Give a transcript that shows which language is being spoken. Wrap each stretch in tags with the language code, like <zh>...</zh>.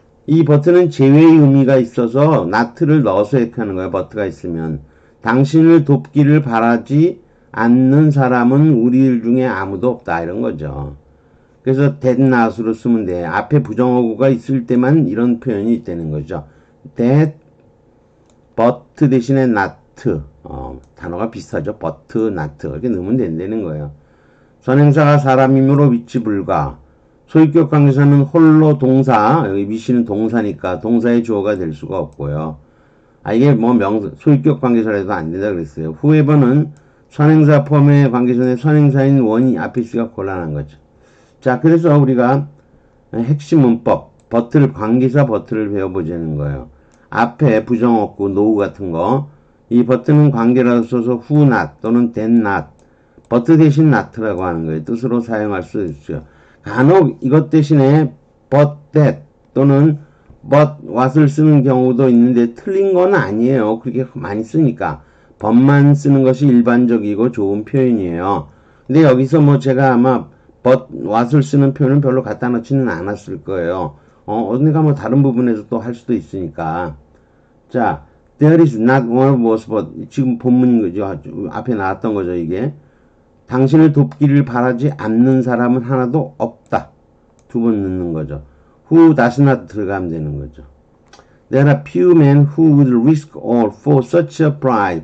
<ko>이 but는 제외의 의미가 있어서 not를 넣어서 이렇게 하는 거예요. but가 있으면 당신을 돕기를 바라지 않는 사람은 우리들 중에 아무도 없다 이런 거죠. 그래서 that not으로 쓰면 돼. 앞에 부정어구가 있을 때만 이런 표현이 있다는 거죠.</ko> <en>that, but</en> <ko>대신에</ko> <en>not.</en> <ko>단어가 비슷하죠. but, not. 이렇게 넣으면 된다는 거예요. 선행사가 사람이므로 위치 불가. 소유격 관계사는 홀로 동사, 여기 미시는 동사니까 동사의 주어가 될 수가 없고요. 이게 뭐 소유격 관계사라도 안 된다 그랬어요. whoever는 선행사 포함의 관계사의 선행사인 원이 앞에 있으니까 곤란한 거죠. 자, 그래서 우리가 핵심 문법, but를, 관계사 but를 배워보자는 거예요. 앞에 부정 없고 노우 같은 거, 이 but는 관계라고 써서 who not 또는 that not, but 대신 not라고 하는 거예요. 뜻으로 사용할 수 있어요. 간혹 이것 대신에 but that 또는 but what을 쓰는 경우도 있는데 틀린 건 아니에요. 그렇게 많이 쓰니까. but만 쓰는 것이 일반적이고 좋은 표현이에요. 근데 여기서 뭐 제가 아마 but what을 쓰는 표현은 별로 갖다 놓지는 않았을 거예요. 어딘가 뭐 다른 부분에서 또 할 수도 있으니까.</ko> <en>자, there is not one of us but</en> <ko>지금 본문인 거죠. 앞에 나왔던 거죠, 이게. 당신을 돕기를 바라지 않는 사람은 하나도 없다. 두 번 넣는 거죠.</ko> <en>who does not</en> <ko>들어가면 되는 거죠.</ko> <en>There are few men who would risk all for such a prize.</en>